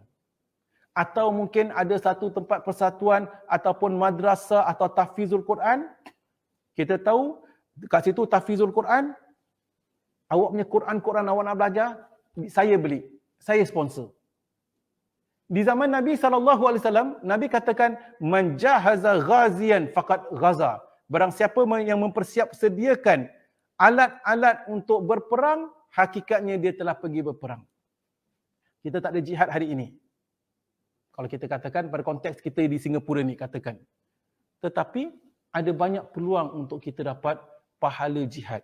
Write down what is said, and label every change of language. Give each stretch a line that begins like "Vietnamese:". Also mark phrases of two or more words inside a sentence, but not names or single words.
Malay: Atau mungkin ada satu tempat persatuan ataupun madrasah atau tahfizul Quran. Kita tahu kat situ tahfizul Quran, awak punya Quran awak nak belajar, saya beli, saya sponsor. Di zaman Nabi SAW, Nabi katakan,
Arabic: من جهز غازيا فقد غزا.
Malay: Barang siapa yang sediakan alat-alat untuk berperang, hakikatnya dia telah pergi berperang. Kita tak ada jihad hari ini. Kalau kita katakan pada konteks kita di Singapura ni, katakan. Tetapi ada banyak peluang untuk kita dapat pahala jihad.